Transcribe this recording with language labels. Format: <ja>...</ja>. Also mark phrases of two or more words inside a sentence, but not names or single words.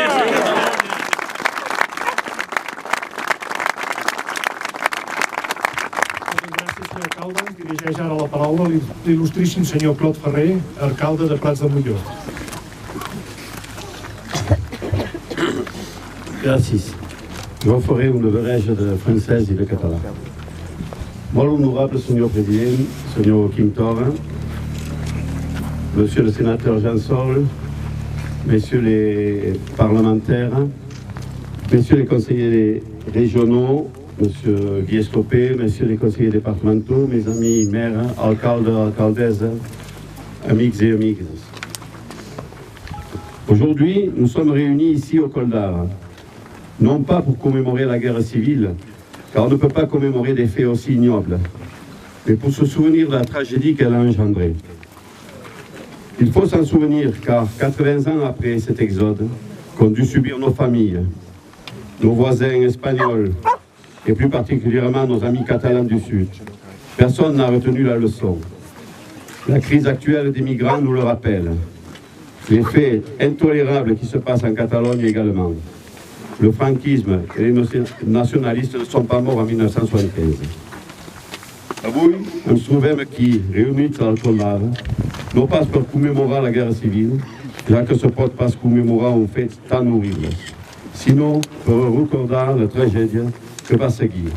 <ca>Dirigeix ara la paraula l'il·lustríssim senyor Claude Ferrer, alcalde de Prats de Molló. Gràcies. Jo faré una barreja de francès i de català. Molt honorable senyor president, senyor Quim Torra,</ca> <fr>monsieur le sénateur Jean Sol, messieurs les parlementaires, messieurs les conseillers régionaux, monsieur Guy Escopé, messieurs les conseillers départementaux, mes amis maires,</fr> <ca>alcaldes, alcaldesses, amics et amiques.</ca> <fr>Aujourd'hui, nous sommes réunis ici au Col d'Ares, non pas pour commémorer la guerre civile, car on ne peut pas commémorer des faits aussi ignobles, mais pour se souvenir de la tragédie qu'elle a engendrée. Il faut s'en souvenir, car 80 ans après cet exode, qu'ont dû subir nos familles, nos voisins espagnols, et plus particulièrement nos amis catalans du Sud, personne n'a retenu la leçon. La crise actuelle des migrants nous le rappelle. Les faits intolérables qui se passent en Catalogne également. Le franquisme et les nationalistes ne sont pas morts en 1975.</fr> <ca>Avui ens trobem aquí, reunits al Col d'Ares, no pas per commemorar la guerra civil, ja que se pot pas commemorar un fet tan horrible, sinó per recordar la tragèdia que va seguir.</ca>